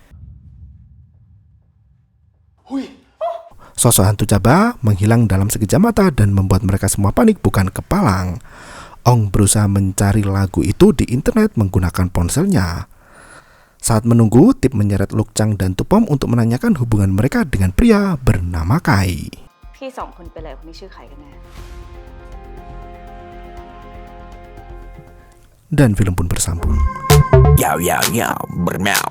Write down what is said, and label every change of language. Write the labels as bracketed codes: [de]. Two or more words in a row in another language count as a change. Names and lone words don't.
[id] Sosok hantu Chaba menghilang dalam sekejap mata dan membuat mereka semua panik bukan kepalang. Ong berusaha mencari lagu itu di internet menggunakan ponselnya. Saat menunggu, Tip menyeret Luchang dan Tupom untuk menanyakan hubungan mereka dengan pria bernama Kai. [th] พี่สองคนเป็นอะไรคนนี้ชื่อใครกันแน่ [id] Dan film pun bersambung. Yo, yo, yo, bermau.